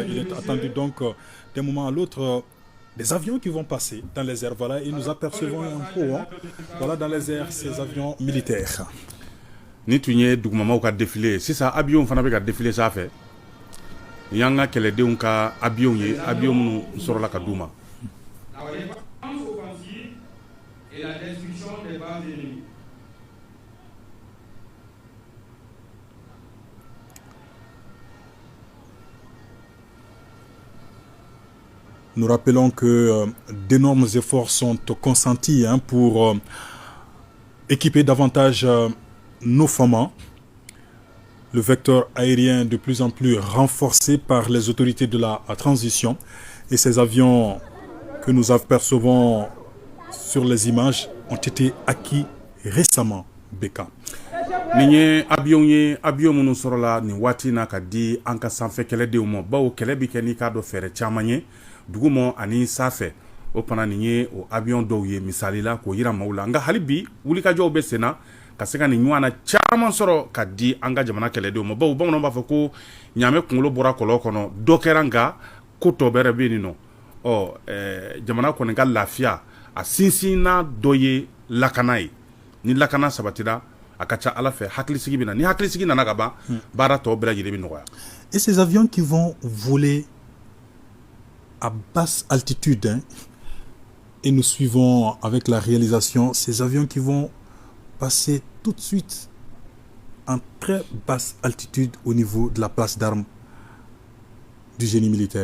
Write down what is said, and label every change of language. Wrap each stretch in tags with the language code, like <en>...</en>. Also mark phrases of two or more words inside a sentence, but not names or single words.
<fr>Il est attendu donc d'un moment à l'autre des avions qui vont passer dans les airs. Voilà, et nous apercevons un peu, voilà, dans les airs, ces avions militaires.</fr> <bm>Ni tun ye dugumamaw ka défilé sisan avion fana bɛ ka défilé sanfɛ y'an ka kɛlɛdenw ka avion ye avion minnu sɔrɔla ka d'u ma.</bm> <fr>Nous rappelons que d'énormes efforts sont consentis pour équiper davantage nos FAMA. Le vecteur aérien de plus en plus renforcé par les autorités de la transition. Et ces avions que nous apercevons sur les images ont été acquis récemment, Beka.</fr> <bm>Nin ye avion minnu sɔrɔla nin waati na ka di an ka sanfɛ kɛlɛdenw ma bawo kɛlɛ bi kɛ n'i k'a dɔn fɛɛrɛ caman ye duguma ani sanfɛ o fana nin ye o avion dɔw ye misali la k'o yira maaw la nka hali bi wulikajɔw bɛ sen na ka se ka nin ɲɔgɔnna caman sɔrɔ ka di an ka jamana kɛlɛdenw ma bawo bamananw b'a fɔ ko ɲaamɛ kunkolo bɔra kɔlɔn kɔnɔ dɔ kɛra nka ko tɔ bɛrɛ bɛ nin nɔ jamana kɔni ka lafiya a sinsinna dɔ ye lakana ye ni lakana sabatira a ka ca ala fɛ hakilisigi bɛ na ni hakilisigi nana ka ban baara tɔ bɛɛ lajɛlen bɛ nɔgɔya.</bm> <fr>Et ces avions qui vont voler à basse altitude, et nous suivons avec la réalisation ces avions qui vont passer tout de suite en très basse altitude au niveau de la place d'armes du génie militaire.</fr>